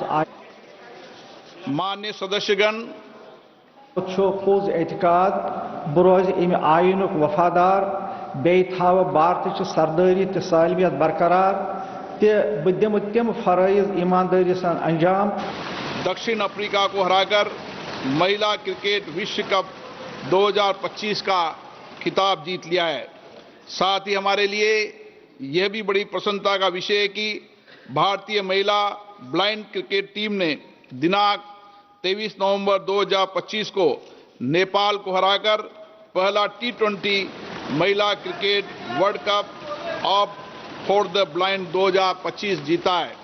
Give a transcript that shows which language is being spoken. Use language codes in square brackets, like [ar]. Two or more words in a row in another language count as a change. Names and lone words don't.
[hi] मान्य सदस्यगण [ks] पोज एतकाद बह रोज अमि आयनुक वफादार बे थाव भारत सरदारी तो सालमियत बरकरार बह दिम तम फराइज ईमानदारी सान अंजाम। [hi] दक्षिण अफ्रीका को हराकर महिला क्रिकेट विश्व कप 2025 का खिताब जीत लिया है। साथ ही हमारे लिए यह भी बड़ी प्रसन्नता का विषय है कि भारतीय महिला ब्लाइंड क्रिकेट टीम ने दिनांक 23 नवंबर 2025 को नेपाल को हराकर पहला T20 महिला क्रिकेट वर्ल्ड कप ऑफ फॉर द ब्लाइंड 2025 जीता है।